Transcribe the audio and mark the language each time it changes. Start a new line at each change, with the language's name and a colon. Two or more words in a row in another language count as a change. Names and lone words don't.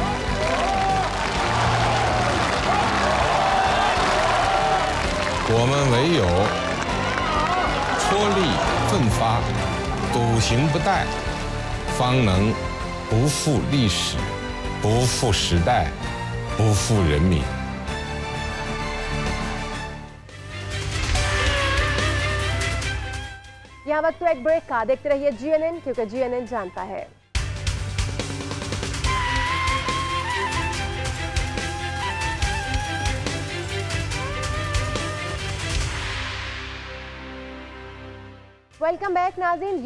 Chinese: 我们为唯有踔厉奋发，笃行不怠，方能不负历史，不负时代，不负人民。
Urdu: یہاں وقت تو ایک بریک کا. دیکھتے رہیے GNN، کیونکہ GNN جانتا ہے.
English: welcome back
Urdu: ناظرین.